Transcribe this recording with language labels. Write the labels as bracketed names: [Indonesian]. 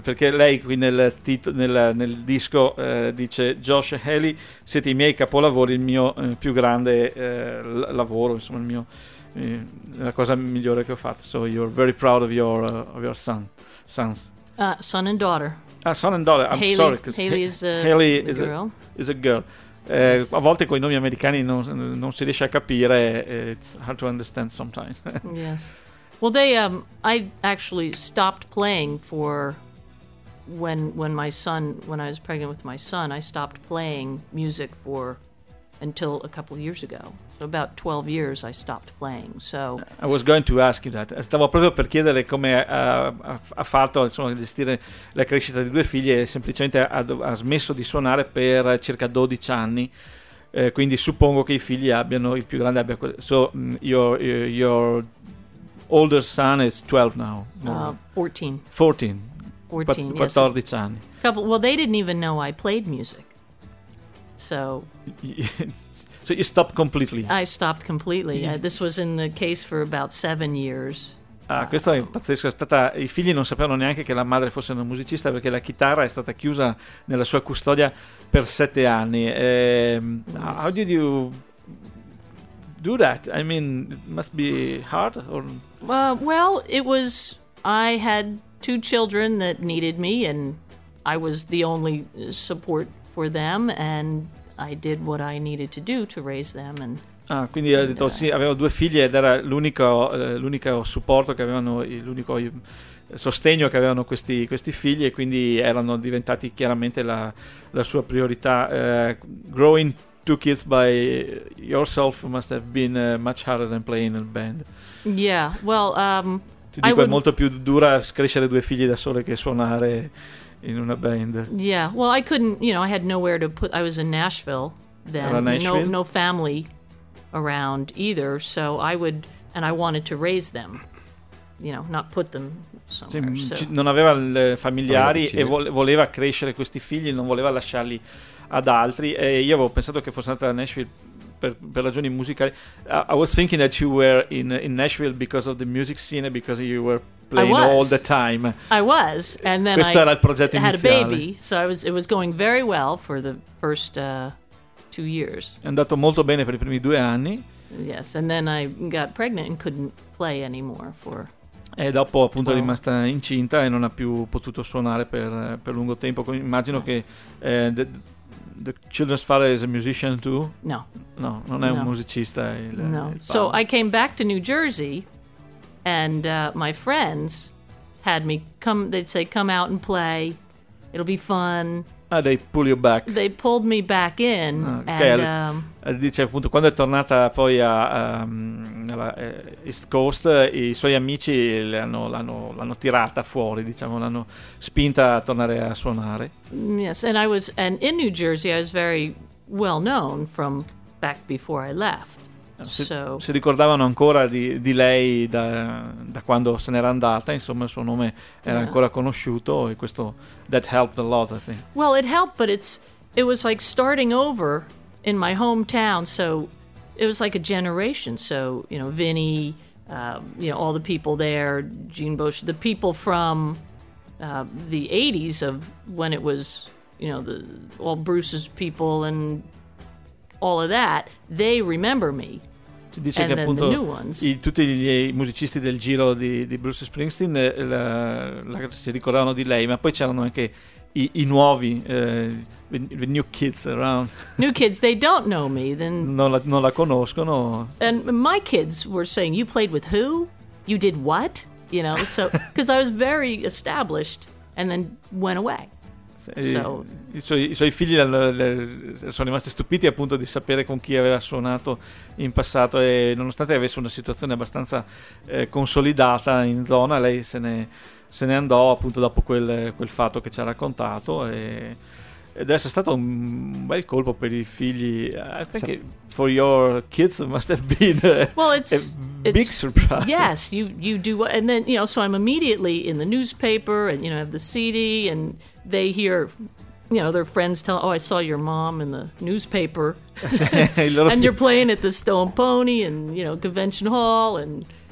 [Italian] Perché lei qui nel disco dice: Josh e Haley siete i miei capolavori, il mio più grande lavoro, insomma il mio la cosa migliore che ho fatto. [English] So you're very proud of your sons. Son and daughter. Son and daughter. I'm Haley, sorry, Haley is a girl. Is a girl. [Italian] A volte con i nomi americani non si riesce a capire. [English] It's hard to understand sometimes. Yes. Well, they I actually stopped playing for when I was pregnant with my son, I stopped playing music for until a couple years ago. So about 12 years I stopped playing. So I was going to ask you that. [Italian] Stavo proprio per chiedere come ha fatto, insomma, a gestire la crescita di due figli, e semplicemente ha smesso di suonare per circa 12 anni. Quindi suppongo che i figli abbiano il più grande abbia [English] so your older son is 12 now. 14. Yes. Anni. Well, they didn't even know I played music. So so you stopped completely? I stopped completely. Yeah. This was in the case for about 7 years. [Italian] Ah, questo è pazzesco. I figli non sapevano neanche che la madre fosse una musicista, perché la chitarra è stata chiusa nella sua custodia per 7 anni. [English] Yes. How did you do that? I mean, it must be hard? Or? Well, it was... I had 2 children that needed me, and I was the only support for them, and... I did what I needed to do to raise them, and [Italian] Ah, quindi ha detto sì, aveva due figlie ed era l'unico supporto che avevano, l'unico sostegno che avevano questi figli, e quindi erano diventati chiaramente la sua priorità. [English] Growing two kids by yourself must have been much harder than playing in a band. Yeah, well, [Italian] ti dico, è molto più dura crescere due figli da sole che suonare in una band. [English] Yeah, well, I couldn't, you know, I had nowhere to put, I was in Nashville then. [Italian] Era Nashville? [English] No family around either, so I would, and I wanted to raise them, you know, not put them somewhere. [Italian] Sì, non aveva familiari e voleva crescere questi figli, non voleva lasciarli ad altri, e io avevo pensato che fosse andata a Nashville per ragioni musicali. [English] I was thinking that you were in Nashville because of the music scene, because you were playing all the time. I was, and then [Italian] questo [English] I [Italian] era il progetto iniziale. [English] Had a baby, so I was, it was going very well for the first 2 years. [Italian] È andato molto bene per i primi due anni. [English] Yes, and then I got pregnant and couldn't play anymore for. [Italian] E dopo appunto è rimasta incinta e non ha più potuto suonare per lungo tempo. Immagino che [English] the children's father is a musician too. No. [Italian] No, non è un musicista. [English] No. So I came back to New Jersey, and my friends had me come. They'd say, "Come out and play. It'll be fun." They pull you back. They pulled me back in. Okay. And, [Italian] dice appunto, quando è tornata poi a nella East Coast, i suoi amici l'hanno tirata fuori, diciamo, l'hanno spinta a tornare a suonare. [English] Yes, and I was, and in New Jersey I was very well known from back before I left. [Italian] Si ricordavano ancora di lei da quando se n'era andata, insomma il suo nome era ancora conosciuto, e questo [English] that helped a lot, I think. Well, it helped, but it was like starting over in my hometown, so it was like a generation. So, you know, Vinny, you know, all the people there, Gene Bosch, the people from the 80s of when it was, you know, all Bruce's people and all of that, they remember me. [Italian] Ci dice [English] and [Italian] che appunto [English] the new ones. [Italian] Tutti i musicisti del giro di Bruce Springsteen si ricordavano di lei, ma poi c'erano anche i nuovi, [English] the new kids around. New kids, they don't know me. Then [Italian] non la conoscono. [English] And my kids were saying, "You played with who? You did what?" You know, so because I was very established, and then went away. [Italian] I suoi figli sono rimasti stupiti appunto di sapere con chi aveva suonato in passato, e nonostante avesse una situazione abbastanza consolidata in zona, lei se ne andò appunto dopo quel fatto che ci ha raccontato, ed è stato un bel colpo per i figli. [English] For your kids it must have been big surprise. Yes, you do, and then, you know, so I'm immediately in the newspaper, and, you know, have the CD, and they hear, you know, their friends tell, "Oh, I saw your mom in the newspaper." And you're playing at the Stone Pony and, you know, Convention Hall, and